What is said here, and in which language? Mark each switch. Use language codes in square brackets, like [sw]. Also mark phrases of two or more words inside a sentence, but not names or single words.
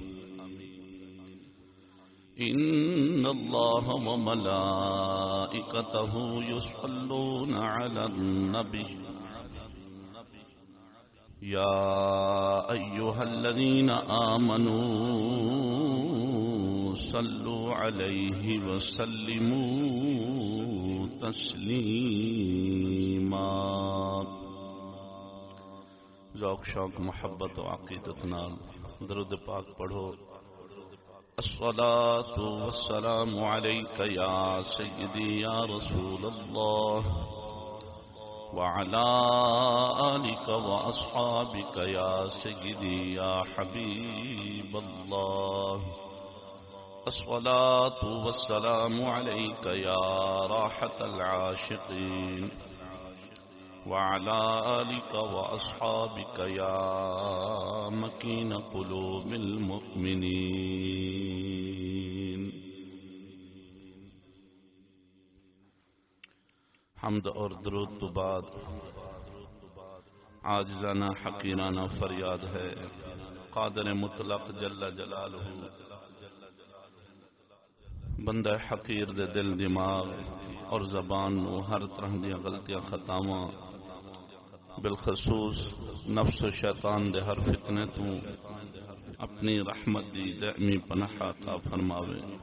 [ar] إن الله وملائكته يصلون على النبي يا أيها الذين آمنوا صلوا عليه وسلموا تسلیما. [pa] ذوق شوق محبت و عقیدت نال درود پاک پڑھو. [ar] الصلاة والسلام عليك يا سيدي يا رسول الله وعلى آلك وأصحابك يا سيدي يا حبيب الله. الصلاة والسلام عليك يا راحة العاشقين وعلى آلك وأصحابك يا مكين قلوب المؤمنين. [pa] حمد اور درود تو بعد عاجزانہ حقیرانہ فریاد ہے قادر مطلق [ar] جل جلالہ [pa] بندہ حقیر دے دل دماغ اور زبان نو ہر طرح دی غلطیاں خطاواں بالخصوص نفس و شیطان دے ہر فتنے تو اپنی رحمت دی دائمی پناہ عطا فرماوے.